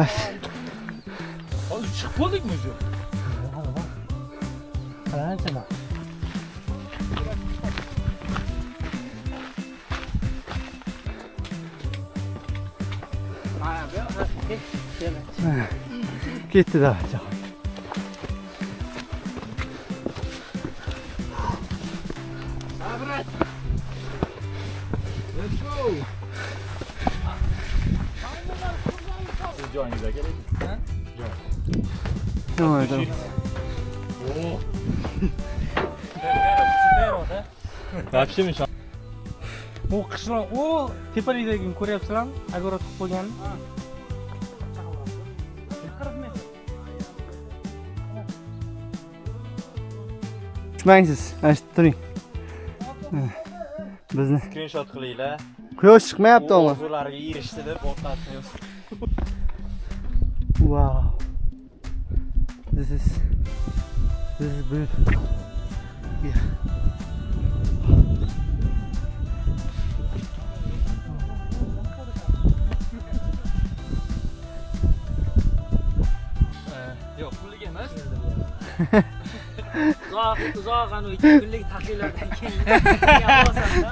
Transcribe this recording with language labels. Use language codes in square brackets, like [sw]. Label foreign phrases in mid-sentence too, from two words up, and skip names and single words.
[uz] Hozir chiqib qoldikmi o'zi? Qanchalar? Ketdi da. [en] Let's go. [uz] Joyingizga keling. Ha? Joy. [tr] Tamam, tamam. [uz] Oo. Вообще mi? Bu qishloq, u tepalikdagini ko'ryapsizlarmi? Agorod qilib qo'yganini. Tushmangsiz, ashta turing. Bizni Screenshot qilinglar. quyosh chiqmayapti ama. Orzulariga erishdi deb o'rtatmiz. [en] Wow. This is beautiful. Yeah. [uz] Yo'q, pullik emas. Uzoq anu 2 kunlik tahlillardan keyin yapasan-da.